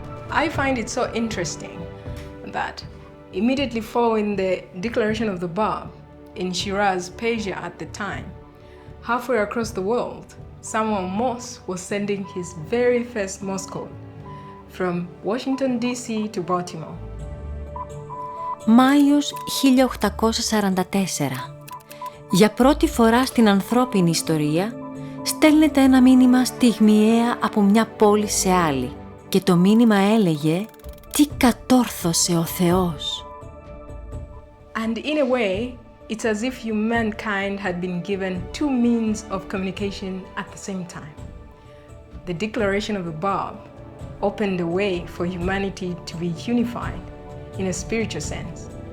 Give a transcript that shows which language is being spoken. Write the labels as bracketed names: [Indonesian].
[English] I find it so interesting that immediately following the declaration of the Bab in Shiraz, Persia at the time, halfway across the world, Samuel Morse was sending his very first Morse code from Washington DC to Baltimore. [Greek] Μάιος 1844. Για πρώτη φορά στην ανθρώπινη ιστορία στέλνεται ένα μήνυμα στιγμιαία από μια πόλη σε άλλη και το μήνυμα έλεγε «Τι κατόρθωσε ο Θεός». [English] And in a way, it's as if humankind had been given two means of communication at the same time. The declaration of the Bab opened the way for humanity to be unified in a spiritual sense.